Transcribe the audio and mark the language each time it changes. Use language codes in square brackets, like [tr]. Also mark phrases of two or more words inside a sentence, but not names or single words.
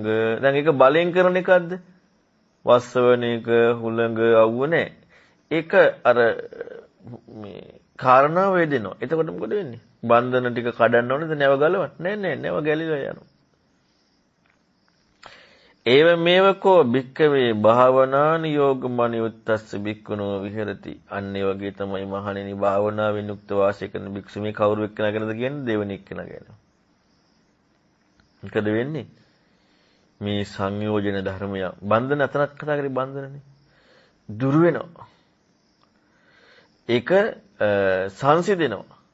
[si] දැන් ඒක බලෙන් කරන එකක්ද? වස්සවන එක හුළඟ අවුව නැහැ. ඒක අර මේ කාරණාව යෙදෙනවා. එතකොට මොකද වෙන්නේ? බන්ධන ටික කඩන්න ඕනද නැව ගලවන්න? නෑ නැව ගැලිලා යනවා. [pi] ඒව මේවකෝ භික්කවේ භාවනානි යෝගමනියුත්තස්ස භික්ඛුනෝ විහෙරති. [si] අන්න ඒ වගේ තමයි මහණෙනි භාවනාවෙන් යුක්ත වාසය කරන භික්ෂු. මේ කවුරු එක්කන ගැනද කියන්නේ? දෙවෙනි එක්කන ගැන. මොකද වෙන්නේ? මේ සංයෝජන ධර්මය බන්ධන අතනක් කතා කරේ බන්ධනනේ. දුර වෙනවා. ඒක සංසිඳෙනවා.